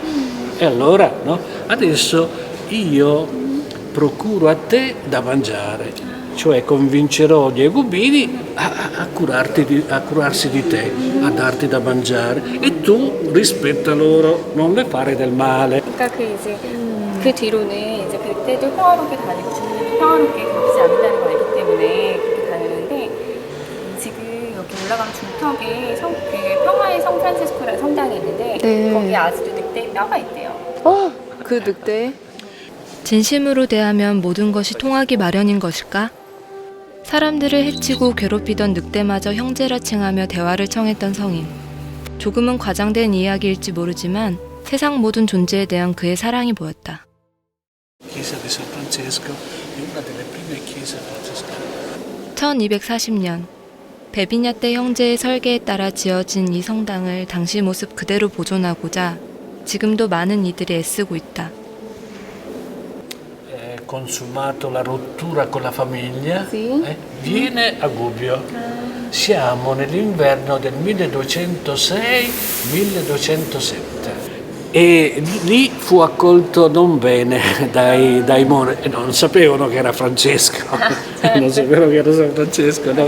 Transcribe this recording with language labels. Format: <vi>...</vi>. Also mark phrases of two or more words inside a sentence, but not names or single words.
<it>E allora, no? Adesso io procuro a te da mangiare, cioè convincerò gli egubini a curarsi di te, a darti da mangiare, e tu rispetta loro, non le fare del male.</it> <ko>그러니까 그 뒤로는 이제 그때도 평화롭게 다니고 주민들도 평화롭게 걷지 않는다는 걸 알기 때문에 그렇게 다녔는데 지금 여기 올라가는 중턱에 그 평화의 성프란치스코라는 성당이 있는데 네. 거기에 아직도 늑대의 뼈가 있대요. 그 늑대? 진심으로 대하면 모든 것이 통하기 마련인 것일까? 사람들을 해치고 괴롭히던 늑대마저 형제라 칭하며 대화를 청했던 성인. 조금은 과장된 이야기일지 모르지만 세상 모든 존재에 대한 그의 사랑이 보였다.</ko> <it>Chiesa di San Francesco è una delle prime chiese francescane.</it> <ko>1240년 베비냐 때 형제의 설계에 따라 지어진 이 성당을 당시 모습 그대로 보존하고자 지금도 많은 이들이 애쓰고 있다.</ko> <it>Consumato la rottura con la famiglia, viene a Gubbio. Siamo nell'inverno del 1206-1207 e lì fu accolto non bene dai monaci, non sapevano che era Francesco, non sapevano che era San Francesco, no?</it>